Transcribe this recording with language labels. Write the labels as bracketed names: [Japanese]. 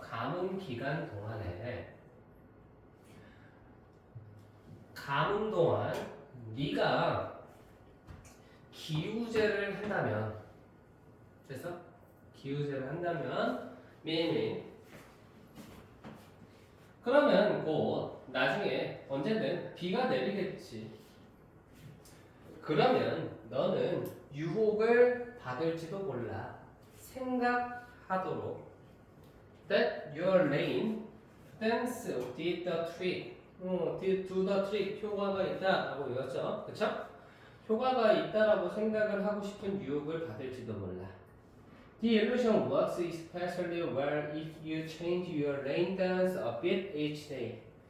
[Korean] 가뭄 기간 동안에 가뭄 동안 네가 기우제를 한다면 그래서 기우제를 한다면 매일매일 그러면 곧 나중에 언제든 비가 내리겠지. 그러면 너는 유혹을 받을지도 몰라. 생각하도록 [English] that your rain dance did the trick did do the trick [Korean] 효과가 있다라고 읽었죠. 그쵸? 효과가 있다라고 생각을 하고 싶은 유혹을 받을지도 몰라. [English] The illusion works especially well if you change your rain dance a bit each day.